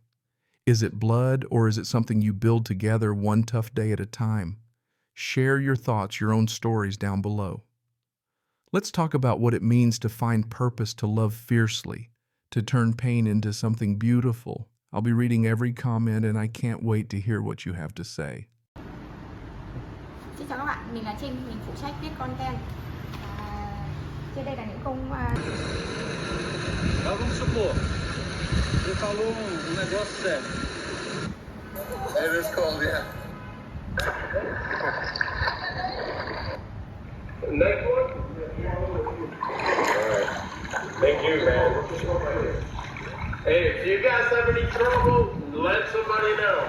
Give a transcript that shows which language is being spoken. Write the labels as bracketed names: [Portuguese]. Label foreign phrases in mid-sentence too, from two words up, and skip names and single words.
[English] Is it blood, or is it something you build together one tough day at a time? Share your thoughts, your own stories down below. Let's talk about what it means to find purpose, to love fiercely, to turn pain into something beautiful. I'll be reading every comment and I can't wait to hear what you have to say. [Vietnamese] Xin chào các bạn, mình là Trinh, mình phụ trách viết content. Trên đây là những câu [Portuguese] Vamos supor, você falou negócio sério. [English] It is cold, yeah. Next one? Alright. Thank you, man. Hey, if you guys have any trouble, let somebody know.